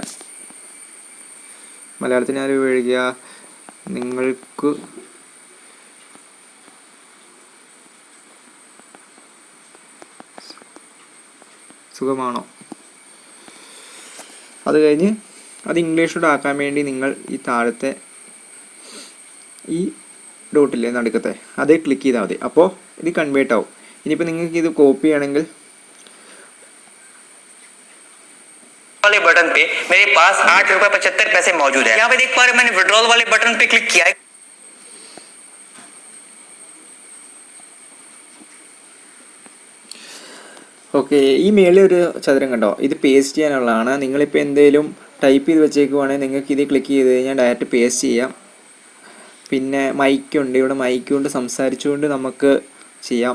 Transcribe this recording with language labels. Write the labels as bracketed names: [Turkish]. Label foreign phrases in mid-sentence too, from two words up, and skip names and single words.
[Malayalam] മലയാളത്തിന് ഞാൻ എഴുതുക, നിങ്ങൾക്ക് സുഖമാണോ. അത് കഴിഞ്ഞ് അത് ഇംഗ്ലീഷിലോട്ട് ആക്കാൻ വേണ്ടി നിങ്ങൾ ഈ താഴത്തെ ഈ ഡോട്ടില്ലേ നടുക്കത്തെ, അതേ ക്ലിക്ക് ചെയ്താൽ മതി. അപ്പോൾ ഇത് കൺവേർട്ട് ആവും. ഇനിയിപ്പോൾ നിങ്ങൾക്ക് ഇത് കോപ്പി ചെയ്യണമെങ്കിൽ [Hindi] वाले बटन पे मेरे पास 8 रुपए 75 पैसे मौजूद है. यहाँ पे देख पा रहे हैं मैंने विड्रॉल वाले बटन पे क्लिक किया है. [Malayalam] ഓക്കെ, ഈ മേളിൽ ഒരു ചതുരം കണ്ടോ, ഇത് പേസ്റ്റ് ചെയ്യാനുള്ളതാണ്. നിങ്ങളിപ്പോൾ എന്തെങ്കിലും ടൈപ്പ് ചെയ്ത് വെച്ചേക്കുവാണെങ്കിൽ നിങ്ങൾക്ക് ഇത് ക്ലിക്ക് ചെയ്ത് കഴിഞ്ഞാൽ [English] direct paste [Malayalam] ചെയ്യാം. പിന്നെ മൈക്കുണ്ട്, ഇവിടെ മൈക്ക് കൊണ്ട് സംസാരിച്ചുകൊണ്ട് നമുക്ക് ചെയ്യാം.